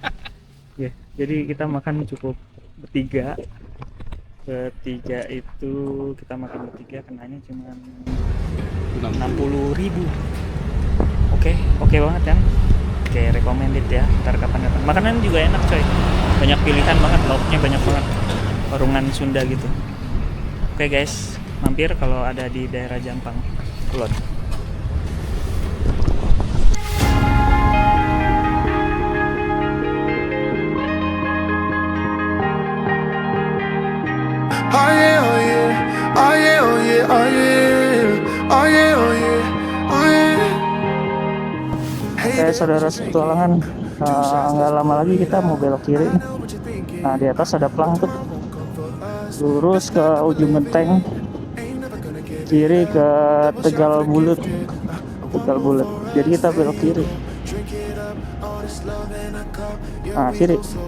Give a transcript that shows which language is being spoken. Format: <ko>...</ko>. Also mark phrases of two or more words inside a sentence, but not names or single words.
<id>Ya, jadi kita makan cukup bertiga itu kita makan bertiga, kenanya cuma 60.000. Oke banget kan. Oke, recommended ya, ntar kapan-kapan. Makanan juga enak coy, banyak pilihan banget, lauknya banyak banget, warungan Sunda gitu. Oke guys, mampir kalau ada di daerah Jampang Kulon.</id> <en>Oh yeah, oh yeah, oh yeah, oh yeah, oh yeah, oh yeah, oh yeah, oh yeah.</en> <id>Oke saudara petualangan, nggak lama lagi kita mau belok kiri. Nah di atas ada plang tuh, lurus ke ujung genteng, kiri ke Tegal Bulut. Jadi kita belok kiri. Nah kiri.</id>